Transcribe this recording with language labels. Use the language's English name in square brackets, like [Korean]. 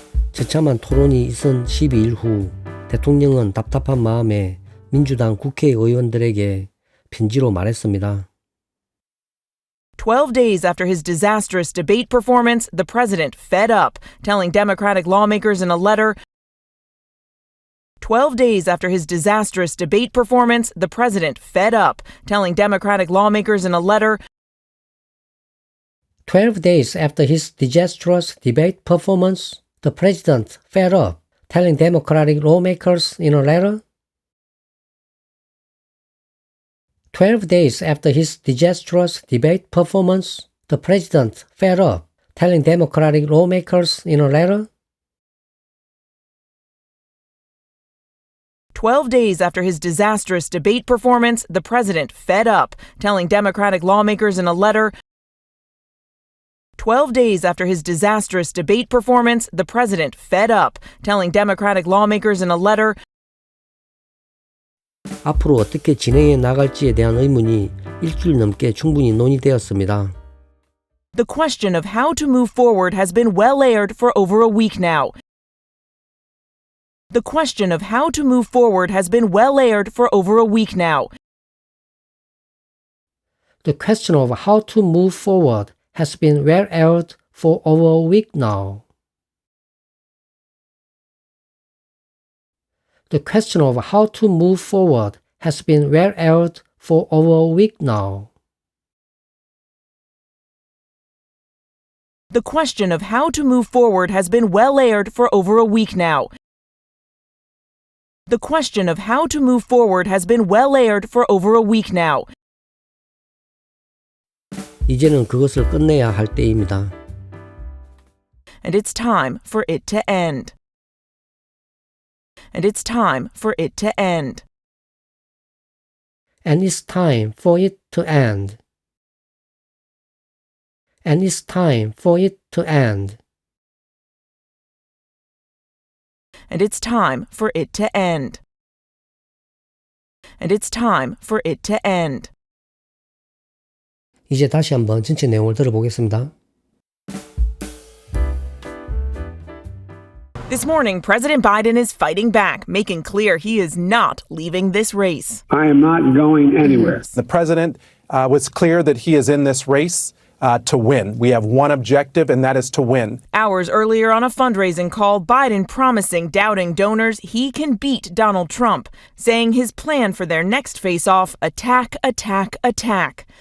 [Korean] 처참한 토론이 있은 12일 후 대통령은 답답한 마음에 민주당 국회의원들에게 편지로 말했습니다. [English] 12 days after his disastrous debate performance, the president fed up, telling Democratic lawmakers in a letter. 12 days after his disastrous debate performance, the president fed up, telling Democratic lawmakers in a letter. 12 days after his disastrous debate performance, the president fed up, telling Democratic lawmakers in a letter. 12 days after his disastrous debate performance, the president fed up, telling Democratic lawmakers in a letter. 12 days after his disastrous debate performance, the president fed up, telling Democratic lawmakers in a letter. 12 days after his disastrous debate performance, the president fed up, telling Democratic lawmakers in a letter. [Korean] 앞으로 어떻게 진행해 나갈지에 대한 의문이 일주일 넘게 충분히 논의되었습니다. [English] The question of how to move forward has been well aired for over a week now. The question of how to move forward has been well aired for over a week now. The question of how to move forward has been well aired for over a week now. The question of how to move forward has been well aired for over a week now. The question of how to move forward has been well aired for over a week now. The question of how to move forward has been well aired for over a week now. [Korean] 이제는 그것을 끝내야 할 때입니다. [English] And it's time for it to end. And it's time for it to end. And it's time for it to end. And it's time for it to end. And it's time for it to end. And it's time for it to end. [Korean] 이제 다시 한번 전체 내용을 들어보겠습니다. [English] This morning, President Biden is fighting back, making clear he is not leaving this race. I am not going anywhere. The president was clear that he is in this race to win. We have one objective, and that is to win. Hours earlier on a fundraising call, Biden promising doubting donors he can beat Donald Trump, saying his plan for their next face-off, attack, attack, attack.